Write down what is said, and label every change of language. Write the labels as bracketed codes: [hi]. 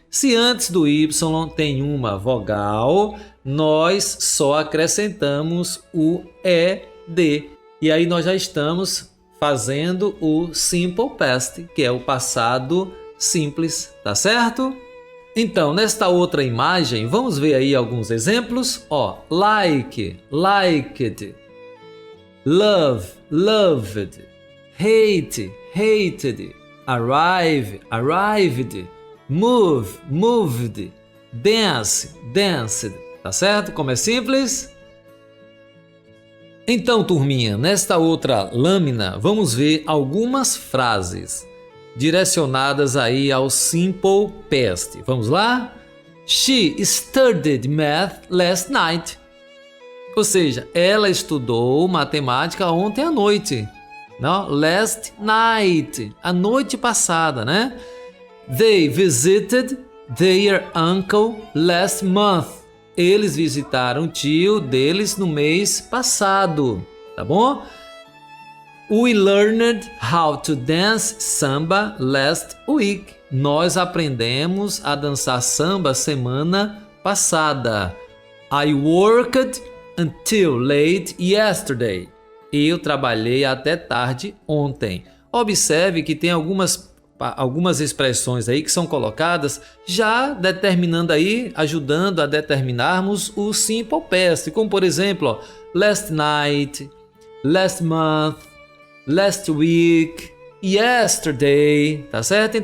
[pt] Se antes do Y tem uma vogal, nós só acrescentamos o ED. E aí nós já estamos fazendo o Simple Past, que é o passado simples, tá certo? Então, nesta outra imagem, vamos ver aí alguns exemplos. [en] Ó, like, liked, love, loved, hate, hated, arrive, arrived, move, moved, dance, danced. [pt] Tá certo? Como é simples? Então, turminha, nesta outra lâmina, vamos ver algumas frases direcionadas aí ao Simple Past. Vamos lá? [en] She studied math last night. [pt] Ou seja, ela estudou matemática ontem à noite. Não? Last night, a noite passada, né? [en] They visited their uncle last month. [pt] Eles visitaram o tio deles no mês passado, tá bom? [en] We learned how to dance samba last week. [pt] Nós aprendemos a dançar samba semana passada. [en] I worked until late yesterday. [pt] Eu trabalhei até tarde ontem. Observe que tem algumas expressões aí que são colocadas já determinando aí, ajudando a determinarmos o Simple Past, como por exemplo, ó, last night, last month, last week, yesterday, tá certo?